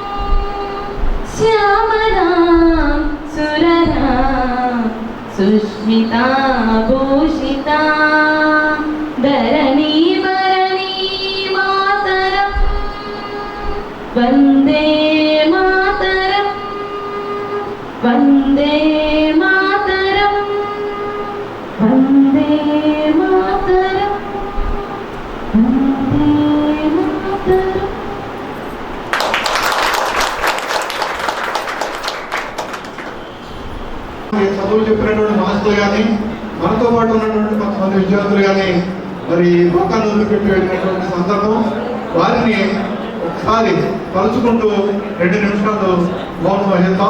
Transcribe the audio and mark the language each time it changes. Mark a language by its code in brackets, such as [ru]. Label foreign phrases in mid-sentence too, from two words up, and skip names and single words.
[sa] श्यामलां सुरलां सुष्मिताभूषितां धरणीवरणी मातरम् वन्दे मातरम् वन्दे मातरम् वन्दे मातरम् वन्दे मातरम् [te] చదువులు చెప్పినటువంటి మాస్టర్లు కానీ మనతో పాటు ఉన్నటువంటి కొంతమంది విద్యార్థులు కానీ మరి లోకాన్ని వదిలిపెట్టి వెళ్ళినటువంటి సందర్భం వారిని ఒకసారి తలుచుకుంటూ 2 నిమిషాలు మౌనం వహిద్దాం.